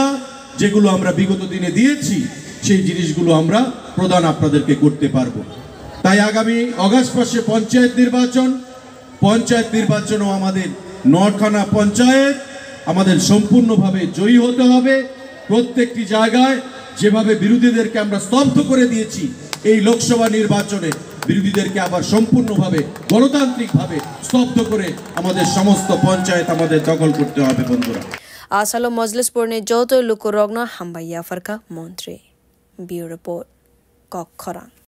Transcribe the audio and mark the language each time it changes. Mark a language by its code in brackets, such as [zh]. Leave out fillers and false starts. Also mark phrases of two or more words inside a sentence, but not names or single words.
[bn] যেগুলো আমরা বিগত দিনে দিয়েছি সেই জিনিসগুলো আমরা প্রদান আপনাদেরকে করতে পারবো তাই আগামী আগস্ট মাসে পঞ্চায়েত নির্বাচনও আমাদের নখানা পঞ্চায়েত আমাদের সম্পূর্ণভাবে জয়ী হতে হবে প্রত্যেকটি জায়গায় যেভাবে বিরোধীদেরকে আমরা স্তব্ধ করে দিয়েছি এই লোকসভা নির্বাচনে বিরোধীদেরকে আবার সম্পূর্ণভাবে গণতান্ত্রিকভাবে স্তব্ধ করে আমাদের সমস্ত পঞ্চায়েত আমাদের দখল করতে হবে বন্ধুরা [trp] आसालो मजलिसपुरनि जौतो लुकु रग्न हामबाया फरका मन्त्री बिउ रिपोर्ट कक खरां